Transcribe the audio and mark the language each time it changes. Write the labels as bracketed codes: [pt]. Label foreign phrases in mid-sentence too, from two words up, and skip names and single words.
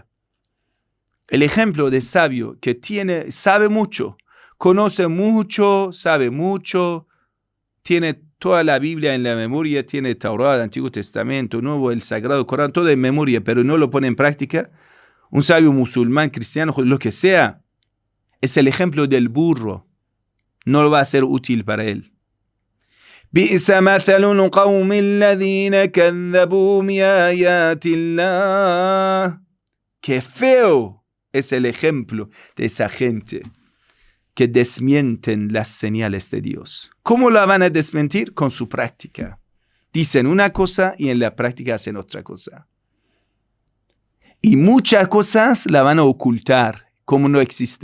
[es] El ejemplo de sabio que sabe mucho, conoce mucho, sabe mucho, tiene toda la Biblia en la memoria, tiene Torah, Antiguo Testamento, Nuevo, el Sagrado Corán, todo en memoria, pero no lo pone en práctica. Un sabio musulmán, cristiano, lo que sea, es el ejemplo del burro. No lo va a ser útil para él. [ar] بئس مثل القوم الذين كذبوا بآيات الله. [es] Qué feo es el ejemplo de esa gente que desmienten las señales de Dios. ¿Cómo la van a desmentir? Con su práctica. Dicen una cosa y en la práctica hacen otra cosa. Y muchas cosas la van a ocultar como no existe.